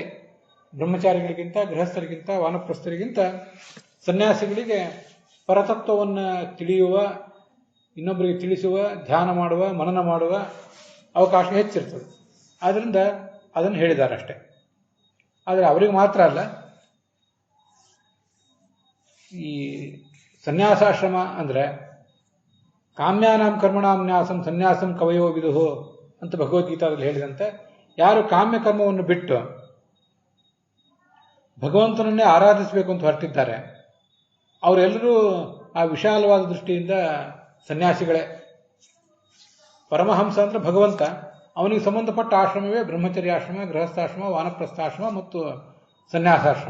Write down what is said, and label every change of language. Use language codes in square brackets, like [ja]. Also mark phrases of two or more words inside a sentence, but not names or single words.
[kn] ಬ್ರಹ್ಮಚಾರಿಗಳಿಗಿಂತ, ಗೃಹಸ್ಥರಿಗಿಂತ, ವಾನಪ್ರಸ್ಥರಿಗಿಂತ ಸನ್ಯಾಸಿಗಳಿಗೆ ಪರತತ್ವವನ್ನು ತಿಳಿಯುವ, ಇನ್ನೊಬ್ಬರಿಗೆ ತಿಳಿಸುವ, ಧ್ಯಾನ ಮಾಡುವ, ಮನನ ಮಾಡುವ ಅವಕಾಶ ಹೆಚ್ಚಿರ್ತದೆ. ಆದ್ದರಿಂದ ಅದನ್ನು ಹೇಳಿದ್ದಾರೆ ಅಷ್ಟೆ. ಆದರೆ ಅವರಿಗೆ ಮಾತ್ರ ಅಲ್ಲ, ಈ ಸನ್ಯಾಸಾಶ್ರಮ ಅಂದರೆ [sa] ಕಾಮ್ಯಾನಾಂ ಕರ್ಮಣಾಂ ನ್ಯಾಸಂ ಸನ್ಯಾಸಂ ಕವಯೋ ವಿದುಹು [kn] ಅಂತ ಭಗವದ್ಗೀತಾದಲ್ಲಿ ಹೇಳಿದಂತೆ, ಯಾರು ಕಾಮ್ಯ ಕರ್ಮವನ್ನು ಬಿಟ್ಟು ಭಗವಂತನನ್ನೇ ಆರಾಧಿಸಬೇಕು ಅಂತ ಹೊರಟಿದ್ದಾರೆ, ಅವರೆಲ್ಲರೂ ಆ ವಿಶಾಲವಾದ ದೃಷ್ಟಿಯಿಂದ ಸನ್ಯಾಸಿಗಳೇ. ಪರಮಹಂಸ ಅಂದರೆ ಭಗವಂತ, ಅವನಿಗೆ ಸಂಬಂಧಪಟ್ಟ ಆಶ್ರಮವೇ ಬ್ರಹ್ಮಚರ್ಯಾಶ್ರಮ, ಗೃಹಸ್ಥಾಶ್ರಮ, ವಾನಪ್ರಸ್ಥಾಶ್ರಮ ಮತ್ತು ಸನ್ಯಾಸಾಶ್ರಮ.